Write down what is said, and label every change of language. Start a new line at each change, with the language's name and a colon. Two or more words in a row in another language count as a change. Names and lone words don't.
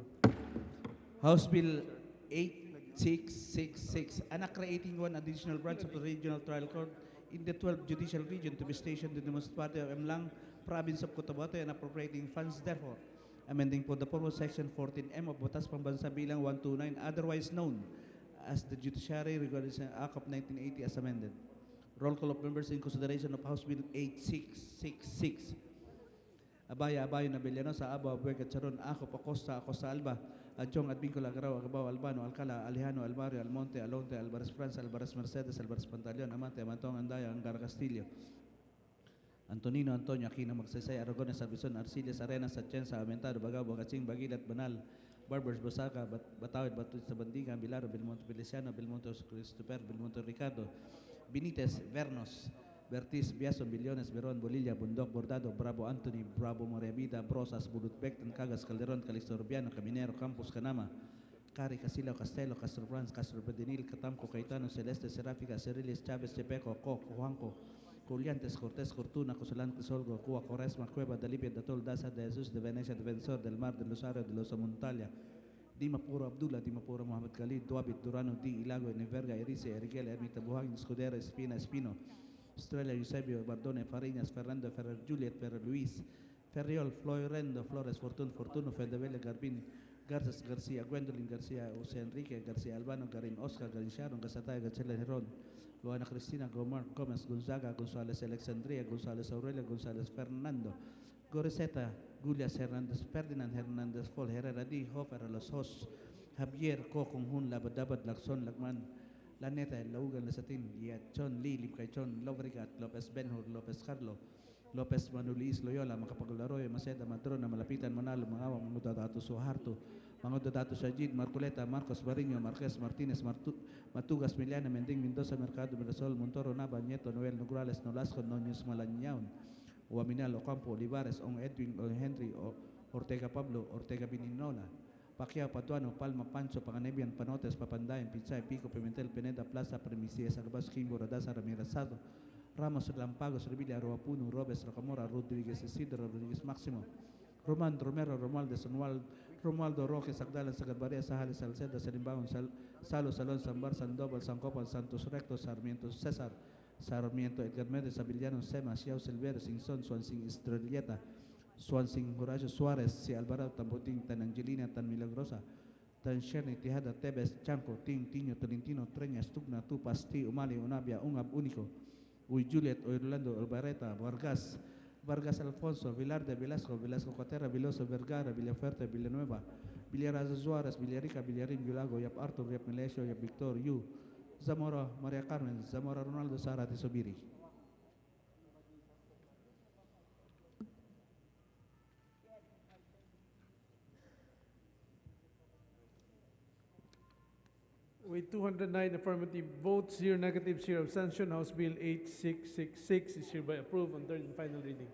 English: House Bill 8666, creating one additional branch of the Regional Trial Court in the 12th Judicial Region to be stationed in the municipality of Emlang, Province of Cotabato, and appropriating funds therefore. Amending for the purpose Section 14M of Batas Pambansa Bilang 129, otherwise known as the Judiciary Regulation Act of 1980 as amended. Roll call of members in consideration of House Bill 8666. Abaya, Nabellanosa, Aba, Buega, Charon, Acosta, Alba, Adjong, Advincula, Agaraw, Agabao, Albano, Alcala, Alejano, Almario, Almonte, Alonte, Alvarez France, Alvarez Mercedes, Alvarez Pantaleon, Amante, Amantong, Andaya, Angara Castillo, Antonino, Antonio, Aquino, Magsaysay, Aragones, Arbizon, Arciles, Arenas, Atienza, Aumentado, Bagao, Bocaching, Bagilat, Banal, Barbers, Basaca, Batawid, Batista Bandiga, Bilaro, Belmonte Feliciano, Belmonte Christopher, Belmonte Ricardo, Benitez, Vernos, Bertis, Biason, Billones, Veron, Bolilla, Bundok, Bordado, Bravo Anthony, Bravo Maria Vida, Brosas, Bulutbek, Cagas, Calderon, Calistorbiano, Caminero, Campos, Canama, Cari, Casilo, Castelo, Castro Franz, Castro Pedinil, Catamco, Caetano, Celeste, Seráfica, Cerilis, Chávez, Chepeco, Coco, Juanco, Colliantes, Cortés, Cortuna, Cosolan, Crisolgo, Cuba, Coresma, Cueva, Dalipia, Datol, Daza, de Jesus, de Venecia, Defensor, del Mar, del Rosario, de los Montalia, Dimapuro Abdullah, Dimapuro Mohamed Khalid, Duabit, Durano, Di, Ilago, Neverga, Erice, Eriguel, Ermita Buhang, Escudero, Espina, Espino, Estrella, Eusebio, Bardone, Fariñas, Fernando, Ferrer, Juliet, Ferrer, Luis, Ferriol, Florendo, Flores, Fortuno, Fedevelle, Garbin, Garzas, García, Gwendolyn, García, José Enrique, García Albano, Garin, Oscar, Garin Sharon, Gasatay, Gachela, Herón, Luana Cristina, Gomar, Gómez, Gonzaga, González, Alexandria, González Aurelio, González Fernando, Goreseta, Julias Hernández, Ferdinand Hernández, Fol, Herrera Di, Hofer, Los Hos, Javier, Kokong Labadabat, Lakson, Lakman, Laneta, Laugan, Lesatin, Yachon, Lili, Kaichon, Lobrigat, Lopez Benhur, Lopez Carlo, Lopez Manulis, Loyola, Makapaglaroy, Maceda, Matrona, Malapitan, Manalo, Mangawa, Mudadato, Suharto, Mangodato Sajid, Marcoleta, Marcos Barriño, Marquez Martínez, Matugas, Miliana, Mending, Mendoza, Mercado, Mirasol, Montoro, Nava, Nieto, Noel, Nograles, Nolasco, Noños, Malañaon, Uaminal, Ocampo, Olivares, On Edwin, On Henry, Ortega Pablo, Ortega Bininola, Pacquiao, Patuano, Palma, Pancho, Panganebian, Panotes, Papandayan, Pizza, Pico, Pimentel, Peneda, Plaza, Premisia, Sarbas, Kimbo, Radasa, Ramirasado, Ramos, Lampagos, Revilla, Roapuno, Robes, Rocamora, Rodríguez, Isidro, Rodríguez Máximo, Román, Romero, Romualdez, Romualdo, Roque, Sagdala, Sagarbaria, Sahales, Salceda, Salimbaon, Salo, Salón, Sambar, Sandoval, Sancopal, Santos Rectos, Sarmiento, César, Sarmiento, Edgar Méndez, Avillano, Sema, Xiao, Silverio, Sinson, Swansing, Estrelleta, Swansing, Horacio Suárez, Si Alvarado, Tambotín, Tan Angelina, Tan Milagrosa, Tan Sherni, Tejada, Tebes, Chanco, Tiño, Tolentino, Treña, Stugna, Tu, Pasti, Umali, Unabia, Ungab Único, Uy, Juliet, Orlando, Albareta, Vargas Alfonso, Vilarde, Velasco, Velasco Cuatera, Viloso, Vergara, Villafuerte, Villanueva, Villaraza Suárez, Villarica, Villarín, Villago, Yap Arthur, Yap Melesio, Yap Victor, Yu, Zamora, Maria Carmen, Zamora Ronaldo, Sara Tisobiri. With 209 affirmative votes, 0 negative, 0 abstention, House Bill 8666 is hereby approved on third and final reading.